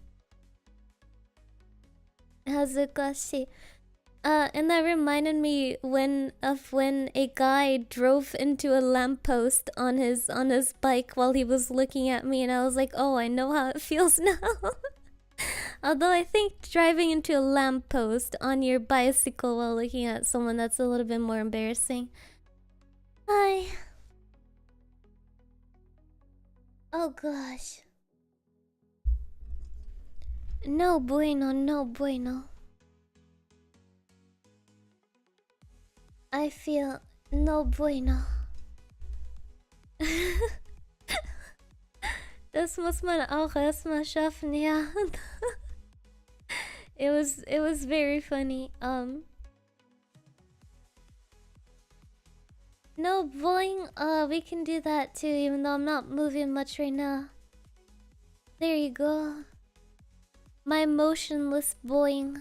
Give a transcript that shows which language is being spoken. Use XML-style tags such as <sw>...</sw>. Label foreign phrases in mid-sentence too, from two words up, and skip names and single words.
<en>And that reminded me of when a guy drove into a lamppost on his bike while he was looking at me, and I was like, oh, I know how it feels now. Although I think driving into a lamppost on your bicycle while looking at someone, that's a little bit more embarrassing. Hi. Oh gosh.</en> <es>No bueno, no bueno.</es> <en>I feel</en> <es>no bueno.</es> <de>Das muss man auch erstmal schaffen, ja.</de> <en>It was very funny. No boing. We can do that too, even though I'm not moving much right now. There you go. My motionless boing.</en>